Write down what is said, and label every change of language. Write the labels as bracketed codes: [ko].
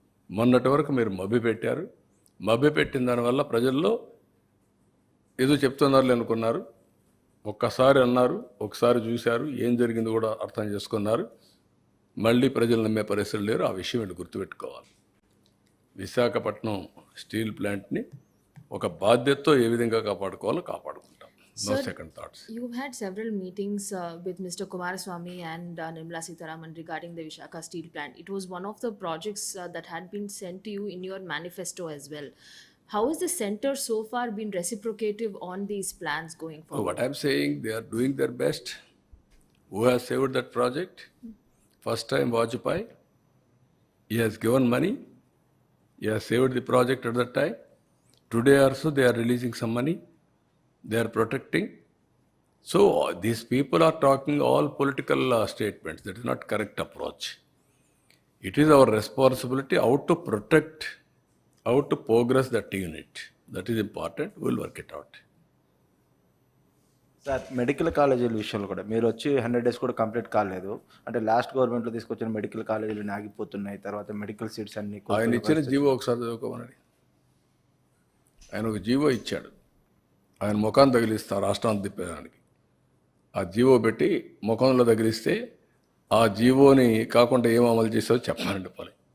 [te] మొన్నటి వరకు మీరు మభ్యపెట్టారు. మభ్యపెట్టిన దానివల్ల ప్రజల్లో ఏదో చెప్తున్నారు అనుకున్నారు. ఒక్కసారి అన్నారు, ఒకసారి చూశారు, ఏం జరిగింది కూడా అర్థం చేసుకున్నారు. మళ్ళీ ప్రజలు నమ్మే పరిస్థితులు లేరు. ఆ విషయం వీళ్ళు గుర్తుపెట్టుకోవాలి. విశాఖపట్నం స్టీల్ ప్లాంట్ని ఒక బాధ్యతతో ఏ విధంగా కాపాడుకోవాలో కాపాడుకుంటాం. [en] No second thoughts. You've had several meetings with Mr. Kumaraswamy and Nirmala Sitharaman regarding the Visakhapatnam steel plant. It was one of the projects that had been sent to you in your manifesto as well. How has the centre so far been reciprocative on these plans going forward? What I'm saying, they are doing their best. Who has saved that project? First time Vajpayee. He has given money. He has saved the project at that time. Today also they are releasing some money. They are protecting. So these people are talking all political statements. That is not correct approach. It is our responsibility how to protect, how to progress that unit. That is important. We will work it out. [te] Sir, medical కాలేజీల విషయంలో కూడా మీరు వచ్చి 100 days కూడా complete కాలేదు. అంటే last గవర్నమెంట్లో తీసుకొచ్చిన మెడికల్ కాలేజీలు ఆగిపోతున్నాయి. తర్వాత మెడికల్ సీట్స్ అన్ని ఆయన ఇచ్చిన జీవో ఒకసారి చదువుకోమని. ఆయన ఒక జీవో ఇచ్చాడు. ఆయన ముఖాన్ని తగిలిస్తా రాష్ట్రాన్ని తిప్పేదానికి. ఆ జీవో పెట్టి ముఖంలో తగిలిస్తే ఆ జీవోని కాకుండా ఏం అమలు చేసావో చెప్పాలండి పని.